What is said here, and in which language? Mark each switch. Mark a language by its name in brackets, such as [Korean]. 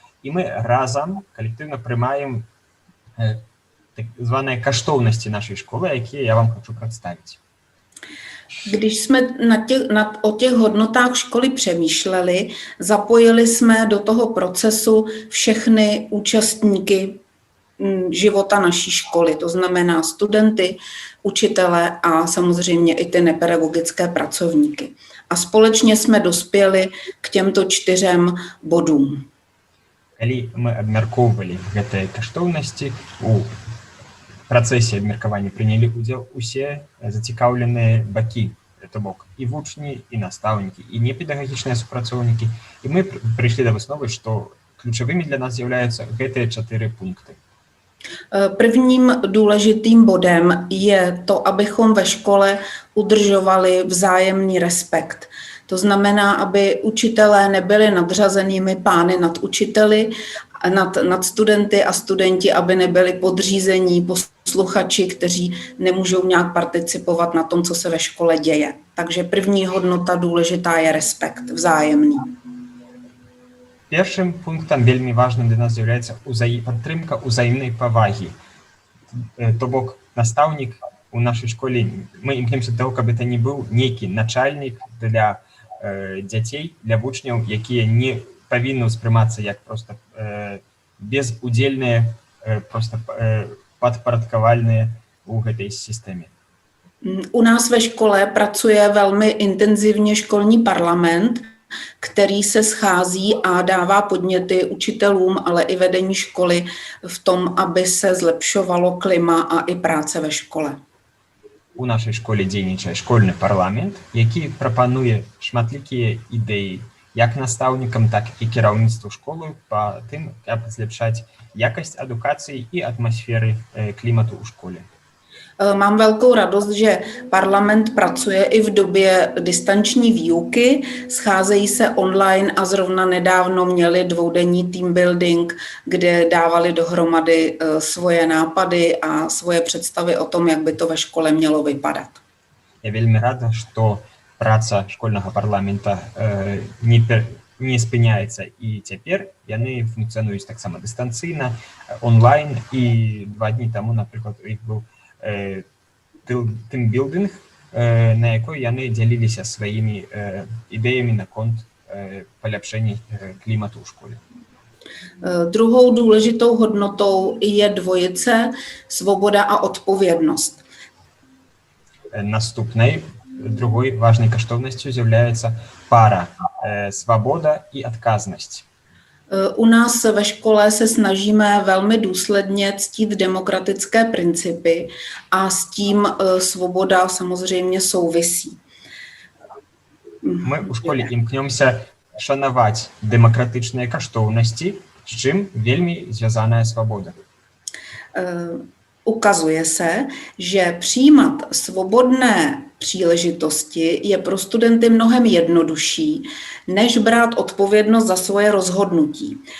[Belarusian] І мы разам калектыўна прымаем так званыя каштоўнасці нашай школы, якія я вам хочу прадставіць. [Czech] Když jsme o těch hodnotách školy přemýšleli, zapojili jsme do toho procesu všechny účastníky života naší školy, to znamená studenty, učitele a samozřejmě i ty nepedagogické pracovníky. A společně jsme dospěli k těmto 4 bodům. [Belarusian] Калі мы абмяркоўвалі гэтыя каштоўнасці, у працэсе абмеркавання прынялі ўдзел усе зацікаўленыя бакі, то бок і вучні, і настаўнікі, і непедагагічныя супрацоўнікі. І мы прыйшлі да высновы, што ключавымі для нас з'яўляюцца гэтыя 4 пункты. [Czech] Prvním důležitým bodem je to, abychom ve škole udržovali vzájemný respekt. To znamená, aby učitelé nebyli nadřazenými pány nad učiteli, nad studenty a studenti, aby nebyli podřízení posluchači, kteří nemůžou nějak participovat na tom, co se ve škole děje. Takže první hodnota důležitá je respekt vzájemný. [Belarusian] Першым пунктам вельмі важным для нас з'яўляецца падтрымка ўзаемнай павагі. То бок настаўнік у нашай школе, мы імкнемся да таго, каб это не быў нейкі начальнік для дзяцей, для вучняў, якія не павінны ўспрымацца як проста безудзельныя, проста падпарадкавальныя у гэтай сістэме. [Czech] U nás ve škole pracuje velmi intenzivně školní parlament, který se schází a dává podněty učitelům, ale i vedení školy v tom, aby se zlepšovalo klima a i práce ve škole. [Belarusian] У нашай школе дзейнічае школьны парламент, які прапануе шматлікія ідэі як настаўнікам, так і кіраўніцтву школы па тым, каб зляпшаць якасць адукацыі і атмасферы клімату ў школе. [Czech] Mám velkou radost, že parlament pracuje i v době distanční výuky, scházejí se online a zrovna nedávno měli dvoudenní team building, kde dávali dohromady svoje nápady a svoje představy o tom, jak by to ve škole mělo vypadat. [Belarusian] Я вельмі рада, што праца школьнага парламента не спыняецца і цяпер яны функцыянуюць таксама дыстанцыйна, онлайн, і 2 дні таму, напрыклад, у іх быў тимбілдинг, на якой яны дзяліліся сваімі ідэямі наконт паляпшэння клімату ў школе. [Czech] Druhou důležitou hodnotou je dvojice svoboda a odpovědnost. [Belarusian] Наступнай, другой важнай каштоўнасцю з'яўляецца пара свабода і адказнасць. [Czech] U nás ve škole se snažíme velmi důsledně ctít demokratické principy a s tím svoboda samozřejmě souvisí. [Belarusian] Мы ў школе імкнёмся шанаваць дэмакратычныя каштоўнасці, з чым вельмі звязаная свабода. [Czech] Ukazuje se, že přijímat svobodné příležitosti je pro studenty mnohem jednodušší, než brát odpovědnost za svoje rozhodnutí.